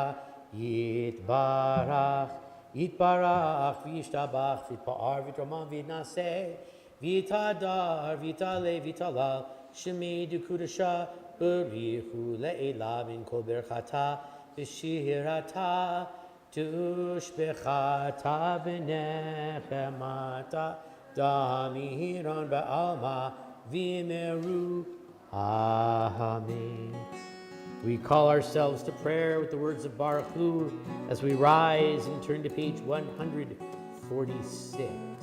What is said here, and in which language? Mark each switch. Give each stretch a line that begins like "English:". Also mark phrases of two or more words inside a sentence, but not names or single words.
Aramaic: יתברך יתברך, וישתבח ויתפאר ויתרומם ויתנשא ויתהדר ויתעלה ויתהלל שמה דקודשא בריך הוא לעילא מן כל ברכתא ושירתא תשבחתא ונחמתא דאמירן בעלמא ויאמרו, Amen.
English: We call ourselves to prayer with the words of Baruch Hu as we rise and turn to page 146.